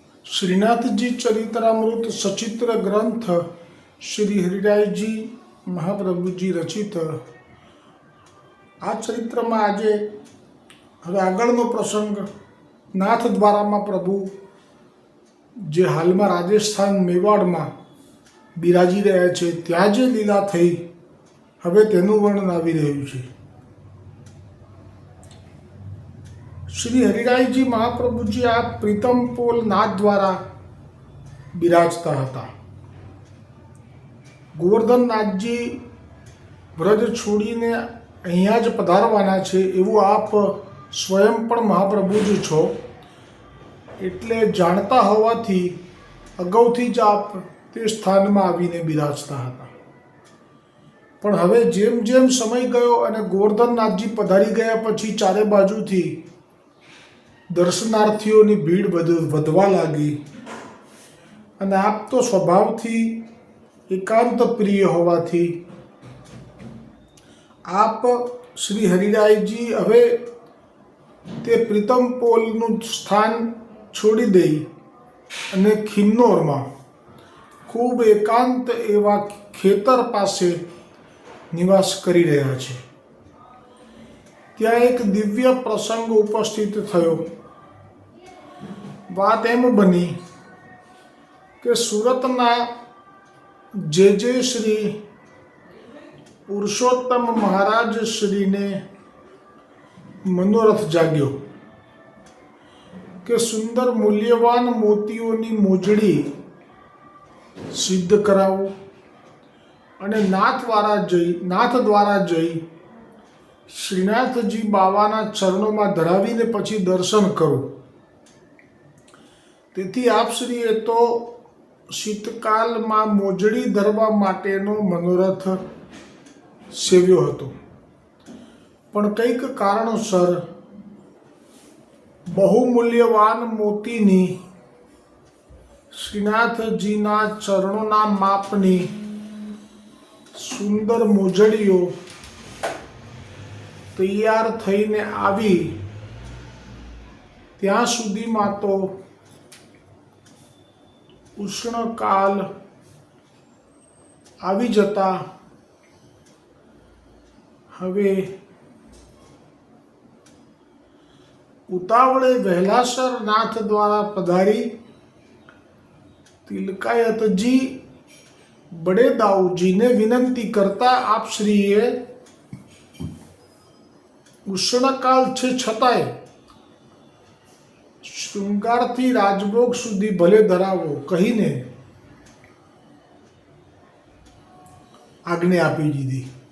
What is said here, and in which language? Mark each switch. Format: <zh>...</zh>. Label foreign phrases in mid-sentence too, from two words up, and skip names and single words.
<gu>શ્રીનાથજી ચરિત્રામૃત સચિત્ર ગ્રંથ શ્રી હરિરાયજી મહાપ્રભુજી રચિત આ ચરિત્ર મેં આજ હવે આગળનો પ્રસંગ નાથ દ્વારા મેં પ્રભુ જે હાલ મેં રાજસ્થાન મેવાડ મેં બિરાજી રહ્યા છે ત્યાં જે લીલા થઈ હવે તેનું વર્ણન આવી રહ્યું છે। શ્રી હરિરાયજી મહાપ્રભુજી આ પ્રીતમપોલ નાથ દ્વારા બિરાજતા હતા। ગોવર્ધન નાથજી વ્રજ છોડીને અહીંયા જ પધારવાના છે એવું આપ સ્વયં પણ મહાપ્રભુજી છો એટલે જાણતા હોવાથી અગાઉથી જ આપ તે સ્થાનમા આવીને બિરાજતા હતા। પણ હવે જેમ જેમ સમય ગયો અને ગોવર્ધન નાથજી પધારી ગયા પછી ચારે બાજુથી દર્શનાર્થીઓની ભીડ વધવા લાગી અને આપ તો સ્વભાવથી એકાંત પ્રિય હોવાથી આપ શ્રી હરિરાયજી હવે તે પ્રીતમપોલનું સ્થાન છોડી દઈ અને ખિન્નોર મેં ખૂબ એકાંત એવા ખેતર પાસે નિવાસ કરી રહ્યા છે। ત્યાં એક દિવ્ય પ્રસંગ ઉપસ્થિત થયો। બાત એમ બની કિ સૂરતના જે શ્રી પુરુષોત્તમ મહારાજ શ્રી ને મનોરથ જાગ્યો કિ સુંદર મૂલ્યવાન મોતીઓની મોજડી સિદ્ધ કરાવો અને નાથ દ્વારા જઈ શ્રીનાથજી બાબાના ચરણોં મેં ધરાવીને પછી દર્શન કરો। તેથી આપશ્રીએ તો શીતકાલ મેં મોજડી ધરવા માટેનો મનોરથ સેવ્યો હતો, પણ કઈક કારણોસર બહુમૂલ્યવાન મોતીની શ્રીનાથજીના ચરણોના માપની સુંદર મોજડીઓ તૈયાર થઈને આવી ત્યાં સુધીમાં તો ઉષ્ણકાલ આવી જતા હવે ઉતાવળે વહેલાસર નાથ દ્વારા પધારી તિલકાયતજી બડે દાઊજી ને વિનંતી કરતા આપ શ્રીએ ઉષ્ણકાલ છે છતાંય શ્રૃંગારથી રાજભોગ સુધી ભલે ધરાવો કહીને આજ્ઞા આપી દીધી।</gu>